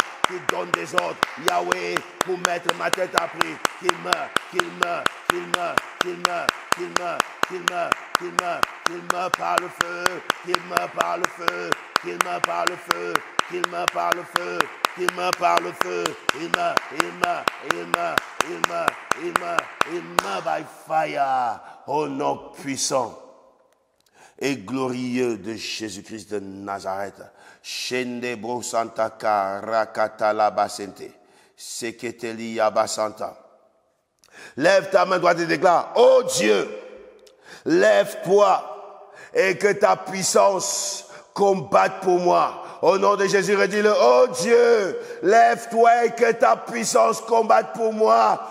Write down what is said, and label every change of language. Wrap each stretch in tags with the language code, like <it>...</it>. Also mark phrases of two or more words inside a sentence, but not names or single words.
<fr>qui donne des ordres, Yahweh, pour mettre ma tête à prix, qu'il meure, qu'il meure, qu'il meure, qu'il meure, qu'il meure, qu'il meure, qu'il meure, qu'il meure par le feu, qu'il meure par le feu, qu'il meure par le feu, qu'il meurt par le feu, qu'il meurt par le feu, il meurt, il meurt, il meurt, il meurt, il meurt, il meurt</fr> <en>by fire,</en> <fr>au nom puissant et glorieux de Jésus-Christ de Nazareth. Shende bro santa ka rakata la basente, seketeli yabasanta. Lève ta main droite et déclare, oh Dieu, Lève-toi et que ta puissance combatte pour moi. Au nom de Jésus, redis-le. Oh Dieu, lève-toi et que ta puissance combatte pour moi.</fr>